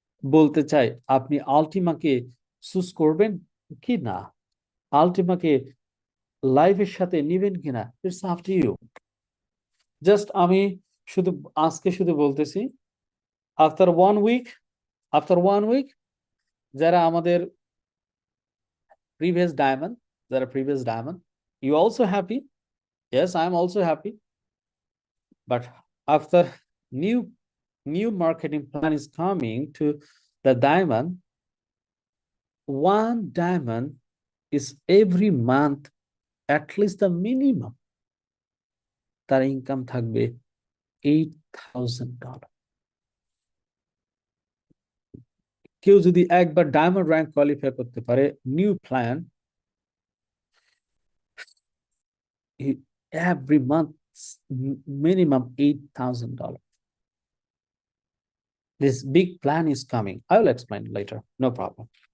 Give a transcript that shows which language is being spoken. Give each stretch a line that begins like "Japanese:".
Bangla: বলতে চাই আপনি আলটিমাকে চুজ করবেন কি না, আলটিমাকে লাইফের সাথে নিবেন কিনা,
English: It's up to you. Just
Bangla: আমি শুধু আজকে শুধু বলতেছি,
English: after one week
Bangla: যারা আমাদের
English: previous diamond, you also happy, yes I am also happy, but after new marketing plan is coming to the diamond, one diamond is every month at least the minimum
Bangla: তার income থাকবে
English: $8,000।
Bangla: কেউ যদি একবার diamond rank qualify করতে পারে, new plan,
English: every month minimum $8,000. This big plan is coming, I will explain later, no problem.